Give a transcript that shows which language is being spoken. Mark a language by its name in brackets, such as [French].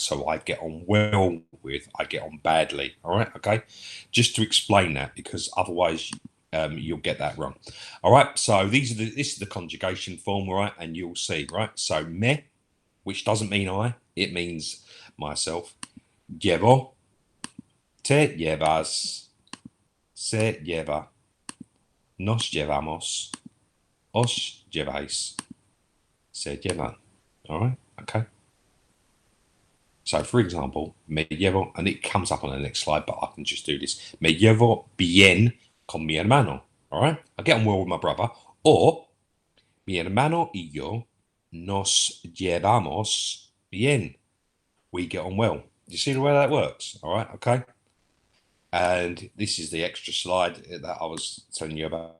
[English] So I get on well with, I get on badly. All right, okay. Just to explain that, because otherwise you'll get that wrong. All right. So this is the conjugation form, right? And you'll see, right? So me, which doesn't mean I, it means myself. [Spanish] Llevo, te llevas, se lleva, nos llevamos, os lleváis. Se llevan. [English] All right. Okay. So, for example, [Spanish] me llevo, [English] and it comes up on the next slide, but I can just do this. [Spanish] Me llevo bien con mi hermano. [English] All right. I get on well with my brother. Or, [Spanish] mi hermano y yo nos llevamos bien. [English] We get on well. You see the way that works? All right. Okay. And this is the extra slide that I was telling you about.